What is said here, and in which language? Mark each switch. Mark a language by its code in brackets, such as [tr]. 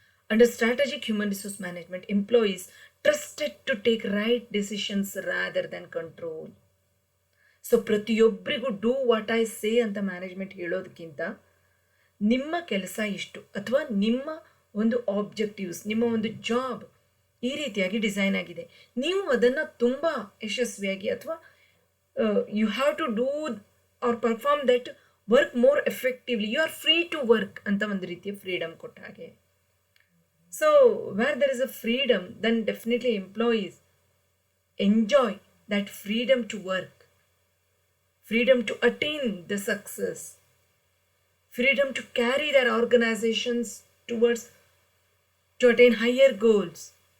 [en] Under strategic human resource management, employees trusted to take right decisions rather than control. [kn] So ಪ್ರತಿಯೊಬ್ಬರಿಗೂ [en] do what I say [kn] ಅಂತ management ಹೇಳೋದಕ್ಕಿಂತ ನಿಮ್ಮ ಕೆಲಸ ಇಷ್ಟು ಅಥವಾ ನಿಮ್ಮ ಒಂದು ಆಬ್ಜೆಕ್ಟಿವ್ಸ್, ನಿಮ್ಮ ಒಂದು ಜಾಬ್ ಈ ರೀತಿಯಾಗಿ ಡಿಸೈನ್ ಆಗಿದೆ, ನೀವು ಅದನ್ನು ತುಂಬ ಯಶಸ್ವಿಯಾಗಿ ಅಥವಾ [en] you have to do or perform that work more effectively, you are free to work [kn] ಅಂತ ಒಂದು ರೀತಿಯ ಫ್ರೀಡಮ್ ಕೊಟ್ಟ ಹಾಗೆ. [en] So where there is a freedom, then definitely employees enjoy that freedom to work, freedom to attain the success, freedom to carry their organizations towards to attain higher goals.